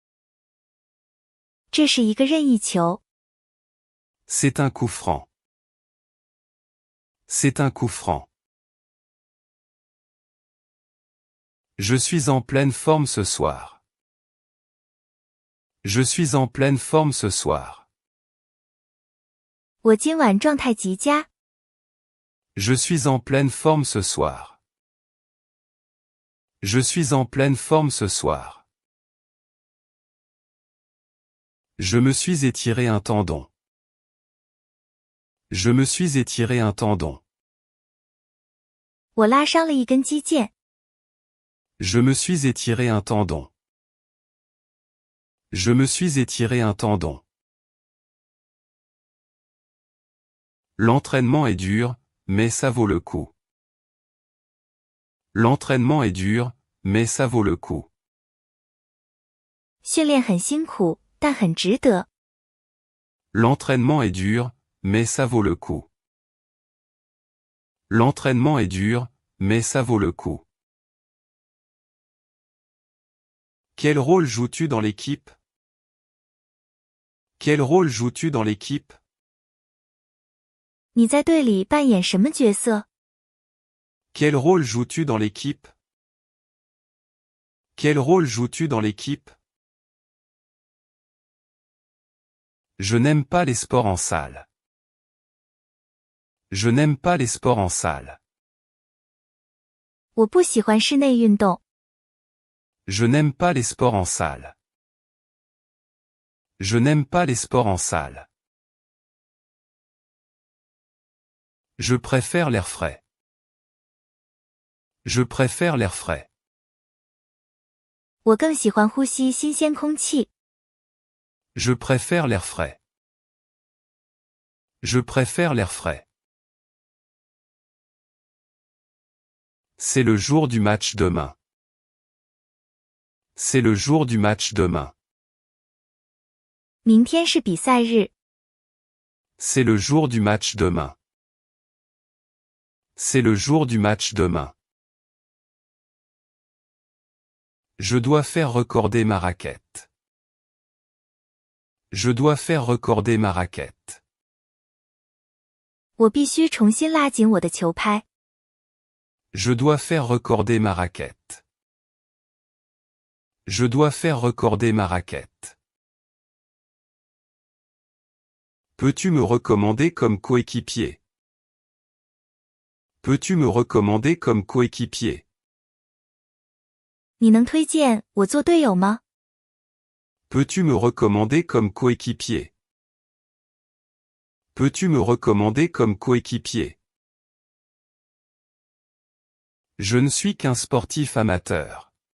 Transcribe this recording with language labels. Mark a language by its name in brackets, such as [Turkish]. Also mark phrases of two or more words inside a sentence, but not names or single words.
[Chinese] 这是一个任意球。 [French] C'est un coup franc. C'est un coup franc. Je suis en pleine forme ce soir. Je suis en pleine forme ce soir. [Chinese] 我今晚状态极佳。 [French] Je suis en pleine forme ce soir. Je suis en pleine forme ce soir. Je me suis étiré un tendon. Je me suis étiré un tendon. [Chinese] 我拉伤了一根肌腱。 [French] Je me suis étiré un tendon. Je me suis étiré un tendon. L'entraînement est dur, mais ça vaut le coup. L'entraînement est dur, mais ça vaut le coup. [Chinese] 训练很辛苦，但很值得。 [French] L'entraînement est dur, mais ça vaut le coup. L'entraînement est dur, mais ça vaut le coup. Quel rôle joues-tu dans l'équipe? Quel rôle joues-tu dans l'équipe? [Chinese] 你在队里扮演什么角色？ [French] Quel rôle joues-tu dans l'équipe? Quel rôle joues-tu dans l'équipe? Je n'aime pas les sports en salle. Je n'aime pas les sports en salle. [Chinese] 我不喜欢室内运动。 [French] Je n'aime pas les sports en salle. Je n'aime pas les sports en salle. Je préfère l'air frais. Je préfère l'air frais. [Chinese] 我更喜欢呼吸新鲜空气。 [French] Je préfère l'air frais. Je préfère l'air frais. C'est le jour du match demain. C'est le jour du match demain. [Chinese] 明天是比赛日。 [French] C'est le jour du match demain. C'est le jour du match demain. Je dois faire recorder ma raquette. Je dois faire recorder ma raquette. [Chinese] 我必须重新拉紧我的球拍。 [French] Je dois faire recorder ma raquette. Je dois faire recorder ma raquette. Peux-tu me recommander comme coéquipier? Peux-tu me recommander comme coéquipier? [Chinese] 你能推荐我做队友吗？ [French] Peux-tu me recommander comme coéquipier? Peux-tu me recommander comme coéquipier? Je ne suis qu'un sportif amateur.